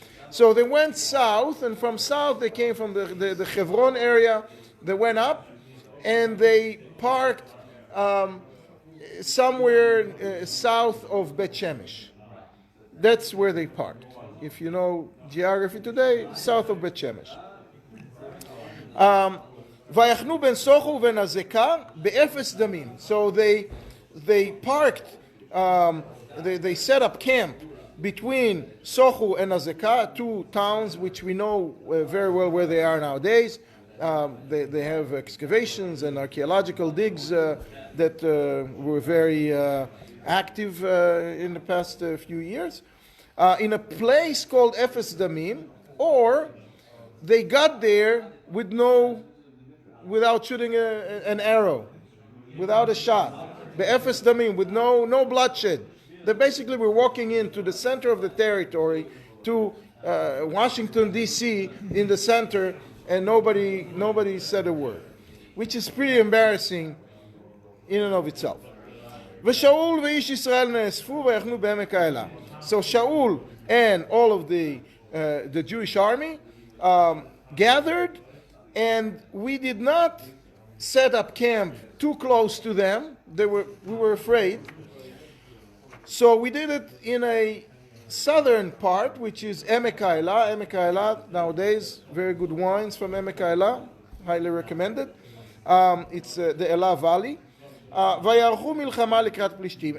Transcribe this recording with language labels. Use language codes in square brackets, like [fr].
[en] So they went south, and from south they came from the Hebron area. They went up, and they parked somewhere south of Bet Shemesh. That's where they parked. If you know geography today, south of Bet Shemesh. [he] ויחנו בין סוחו ובין הזקה באפס דמים. [en] So they parked, they set up camp between Sochu and Azekah, two towns which we know very well where they are nowadays. They have excavations and archaeological digs that were very active in the past few years. In a place called Ephes Damim, or they got there without shooting an arrow, without a shot. The Ephes Damim, with no bloodshed. They basically were walking into the center of the territory to Washington, D.C. in the center, and nobody said a word, which is pretty embarrassing in and of itself. [he] ושאול ואיש ישראל נאספו ויחנו בעמק האלה. [en] So Shaul and all of the Jewish army gathered, and we did not set up camp too close to them. We were afraid. So we did it in a southern part, which is Emek Ha'ela. Emek Ha'ela, nowadays, very good wines from Emek Ha'ela, highly recommended. It's the Elah Valley. [he] ויערכו מלחמה לקראת פלישתים.